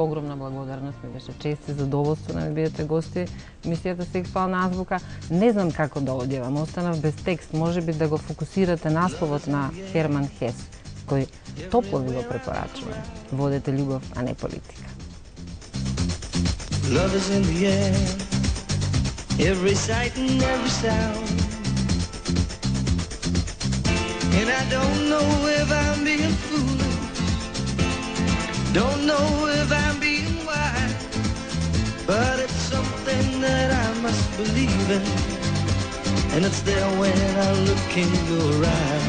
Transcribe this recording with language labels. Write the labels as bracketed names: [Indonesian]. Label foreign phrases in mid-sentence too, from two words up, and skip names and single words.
[Macedonian] Огромна благодарност, ми беше чест и задоволство да ми бидете гости. Мисијата Сексуална азбука. Не знам како да одјавам, останав без текст. Може би да го фокусирате насловот на Херман Хес, кој топло ви го препорачувам. Водете љубов, а не политика. [English] Love is in the air, every sight and every sound. And I don't know if I'm being foolish, don't know if I'm being wise, but it's something that I must believe in, and it's there when I look in your eyes.